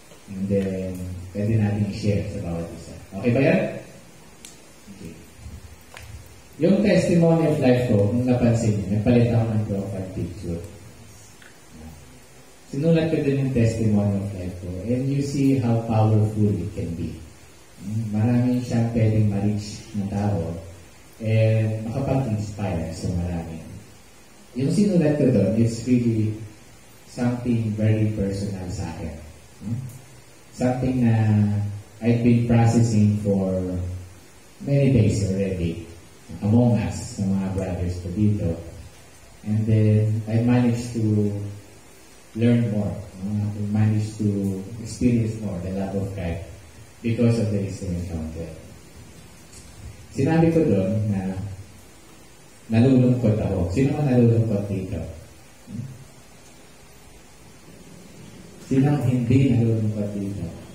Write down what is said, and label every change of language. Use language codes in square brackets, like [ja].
[en] And then, [tl] pwede natin i-share sa bawat isa. Okay ba yan? Okay. Yung testimony of life ko, kung napansin niyo, nagpalit ako ng profile picture. Sinulat ko din yung testimony of life ko. [en] And you see how powerful it can be. [tl] Marami siyang pwedeng ma-reach ng tao. And makapag-inspire sa marami. Yung sinulat ko doon, [en] it's really something very personal [tl] sa akin. [en] Something na I've been processing for many days already. [tl] Among us, sa mga brothers ko dito. [en] And then, I managed to learn more. I managed to experience more the love of God because of the Easter encounter. [tl] Sinabi ko doon na nalulungkot ako. Sino ang nalulungkot dito? Sino ang hindi nalulungkot dito?